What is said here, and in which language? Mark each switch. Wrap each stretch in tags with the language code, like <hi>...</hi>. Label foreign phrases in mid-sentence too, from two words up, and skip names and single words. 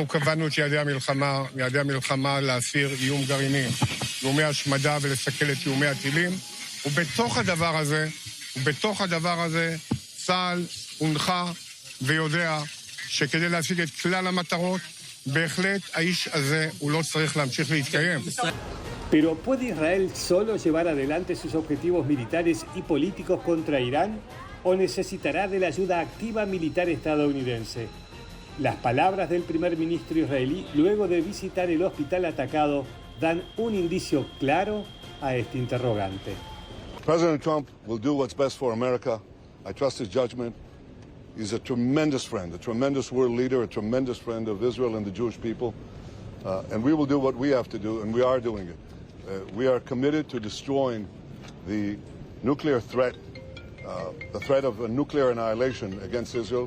<he>קבענו את יעדי המלחמה להסיר איום גרעיני, איומי השמדה ולסכל את איומי הטילים, ובתוך הדבר הזה צה"ל הונחה ויודע שכדי להשיג את כלל המטרות, בהחלט האיש הזה הוא לא צריך להמשיך להתקיים.</he> <es>Pero ¿puede Israel solo llevar adelante sus objetivos militares y políticos contra Irán o necesitará de la ayuda activa militar estadounidense? Las palabras del primer ministro israelí luego de visitar el hospital atacado dan un indicio claro a este interrogante.</es> <en>President Trump will do what's best for America. I trust his judgment. He's a tremendous friend, a tremendous world leader, a tremendous friend of Israel and the Jewish people. And we will do what we have to do, and we are doing it. We are committed to destroying the nuclear threat, the threat of a nuclear annihilation against Israel.</en>